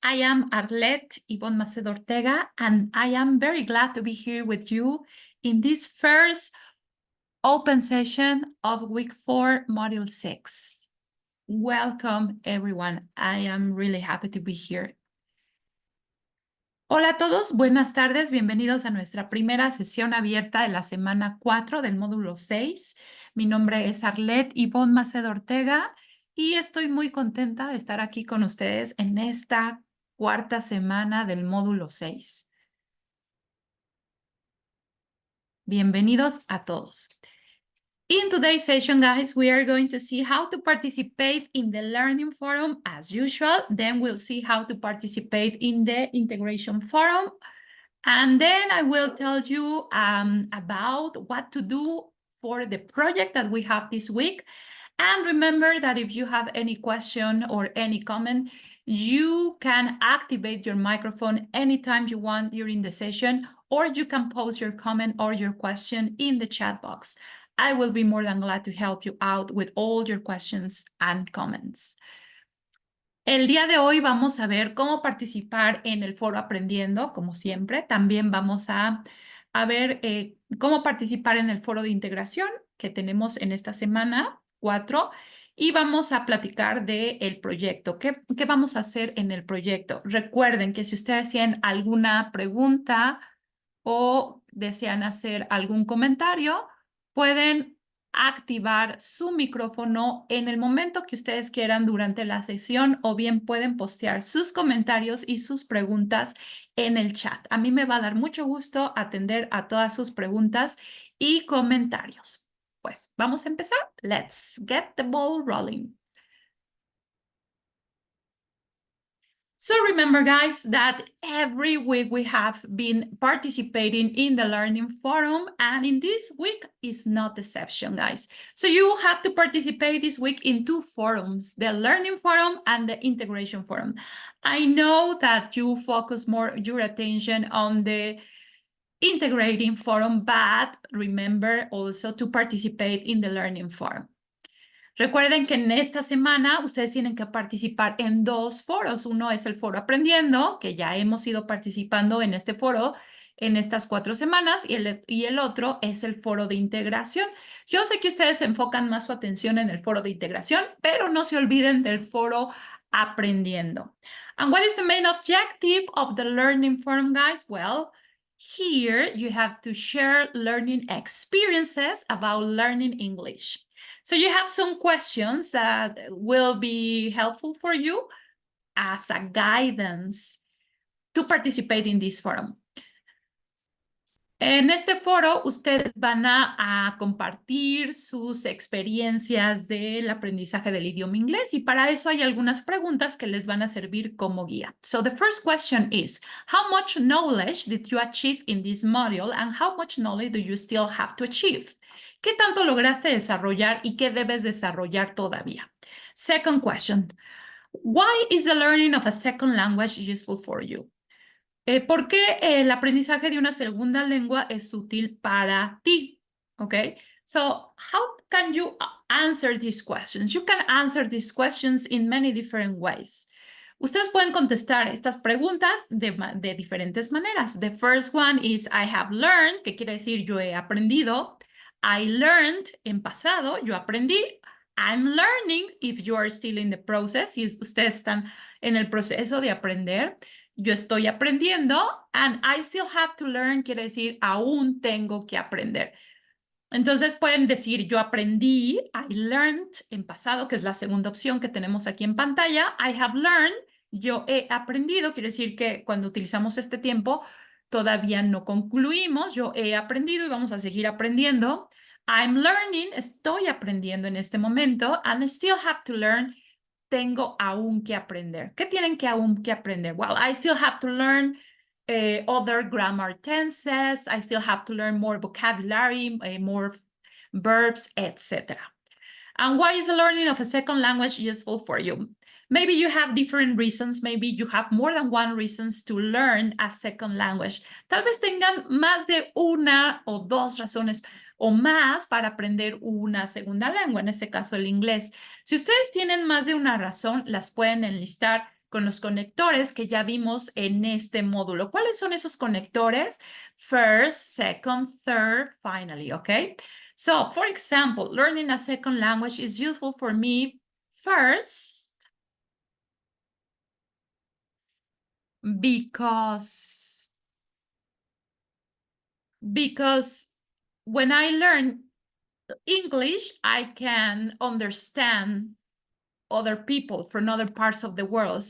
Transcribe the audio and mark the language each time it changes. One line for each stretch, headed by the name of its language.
English: I am Arlette Ivonne Macedo Ortega, and I am very glad to be here with you in this first open session of Week 4, Module 6. Welcome, everyone. I am really happy to be here.
Spanish: Hola a todos, buenas tardes, bienvenidos a nuestra primera sesión abierta de la semana 4 del módulo 6. Mi nombre es Arlette Ivonne Macedo Ortega y estoy muy contenta de estar aquí con ustedes en esta cuarta semana del módulo 6. Bienvenidos a todos.
English: In today's session, guys, we are going to see how to participate in the Learning Forum as usual. Then we'll see how to participate in the Integration Forum. And then I will tell you about what to do for the project that we have this week. And remember that if you have any question or any comment, you can activate your microphone anytime you want during the session, or you can post your comment or your question in the chat box. I will be more than glad to help you out with all your questions and comments.
Spanish: El día de hoy vamos a ver cómo participar en el foro Aprendiendo, como siempre. También vamos a ver cómo participar en el foro de integración que tenemos en esta semana 4 y vamos a platicar del proyecto. ¿Qué vamos a hacer en el proyecto? Recuerden que si ustedes tienen alguna pregunta o desean hacer algún comentario, pueden activar su micrófono en el momento que ustedes quieran durante la sesión o bien pueden postear sus comentarios y sus preguntas en el chat. A mí me va a dar mucho gusto atender a todas sus preguntas y comentarios. Pues vamos a empezar.
English: Let's get the ball rolling. So remember, guys, that every week we have been participating in the Learning Forum, and in this week is not the exception, guys. So you will have to participate this week in two forums, the Learning Forum and the Integration Forum. I know that you focus more your attention on the Integrating Forum, but remember also to participate in the Learning Forum.
Spanish: Recuerden que en esta semana ustedes tienen que participar en dos foros. Uno es el foro Aprendiendo, que ya hemos ido participando en este foro en estas 4 semanas, y el otro es el foro de integración. Yo sé que ustedes enfocan más su atención en el foro de integración, pero no se olviden del foro Aprendiendo.
English: And what is the main objective of the Learning Forum, guys? Well, here you have to share learning experiences about learning English. So you have some questions that will be helpful for you as a guidance to participate in this forum.
Spanish: En este foro, ustedes van a compartir sus experiencias del aprendizaje del idioma inglés y para eso hay algunas preguntas que les van a servir como guía.
English: So the first question is, how much knowledge did you achieve in this module and how much knowledge do you still have to achieve?
Spanish: ¿Qué tanto lograste desarrollar y qué debes desarrollar todavía?
English: Second question, why is the learning of a second language useful for you?
Spanish: ¿Por qué el aprendizaje de una segunda lengua es útil para ti?
English: Okay, so how can you answer these questions? You can answer these questions in many different ways.
Spanish: Ustedes pueden contestar estas preguntas de diferentes maneras.
English: The first one is I have learned,
Spanish: que quiere decir yo he aprendido.
English: I learned,
Spanish: en pasado, yo aprendí.
English: I'm learning, if you are still in the process,
Spanish: si ustedes están en el proceso de aprender. Yo estoy aprendiendo,
English: and I still have to learn,
Spanish: quiere decir, aún tengo que aprender. Entonces pueden decir, yo aprendí,
English: I learned,
Spanish: en pasado, que es la segunda opción que tenemos aquí en pantalla.
English: I have learned,
Spanish: yo he aprendido, quiere decir que cuando utilizamos este tiempo, todavía no concluimos, yo he aprendido y vamos a seguir aprendiendo.
English: I'm learning,
Spanish: estoy aprendiendo en este momento,
English: and I still have to learn,
Spanish: tengo aún que aprender. ¿Qué tienen que aún que aprender?
English: Well, I still have to learn other grammar tenses. I still have to learn more vocabulary, more verbs, etc. And why is the learning of a second language useful for you? Maybe you have different reasons, maybe you have more than one reasons to learn a second language.
Spanish: Tal vez tengan más de una o dos razones o más para aprender una segunda lengua, en este caso el inglés. Si ustedes tienen más de una razón, las pueden enlistar con los conectores que ya vimos en este módulo. ¿Cuáles son esos conectores?
English: First, second, third, finally, okay? So, for example, learning a second language is useful for me first because when I learn English, I can understand other people from other parts of the world.